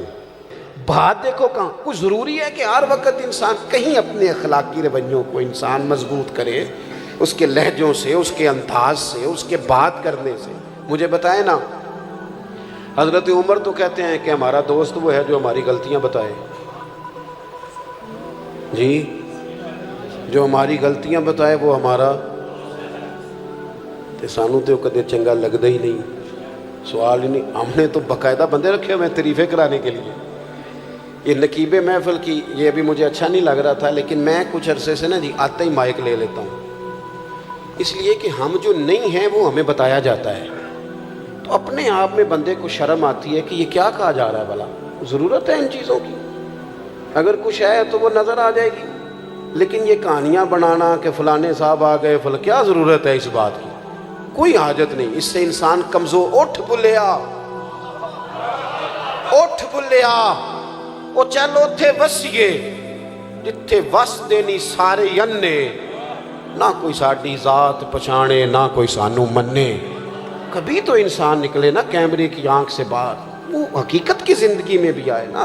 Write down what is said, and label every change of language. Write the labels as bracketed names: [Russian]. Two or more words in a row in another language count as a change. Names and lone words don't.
[Urdu] بات دیکھو کہاں کچھ ضروری ہے کہ ہر وقت انسان کہیں اپنے اخلاقی رویوں کو انسان مضبوط کرے، اس کے لہجوں سے، اس کے انداز سے، اس کے بات کرنے سے۔ مجھے بتائیں نا، حضرت عمر تو کہتے ہیں کہ ہمارا دوست وہ ہے جو ہماری غلطیاں بتائے، جی جو ہماری غلطیاں بتائے وہ ہمارا، [Punjabi] تے سانو تو کدے چنگا لگتا ہی نہیں، [Urdu] سوال ہی نہیں۔ ہم نے تو باقاعدہ بندے رکھے ہوئے تعریفیں کرانے کے لیے۔ یہ نقیب محفل کی یہ بھی مجھے اچھا نہیں لگ رہا تھا، لیکن میں کچھ عرصے سے نا جی آتے ہی مائک لے لیتا ہوں، اس لیے کہ ہم جو نہیں ہیں وہ ہمیں بتایا جاتا ہے، تو اپنے آپ میں بندے کو شرم آتی ہے کہ یہ کیا کہا جا رہا ہے، بھلا ضرورت ہے ان چیزوں کی؟ اگر کچھ ہے تو وہ نظر آ جائے گی، لیکن یہ کہانیاں بنانا کہ فلانے صاحب آ گئے کیا ضرورت ہے اس بات کی؟ کوئی حاجت نہیں۔ اس سے انسان کمزور۔ [Punjabi] اٹھ بلیا، اٹھ بلیا، وہ چلو تھے وسیے جتھے وس دینی سارے ینے، نہ کوئی ساڈی ذات پچھانے نہ کوئی سانو منے۔ [Urdu] کبھی تو انسان نکلے نا کیمرے کی آنکھ سے باہر، وہ حقیقت کی زندگی میں بھی آئے نا۔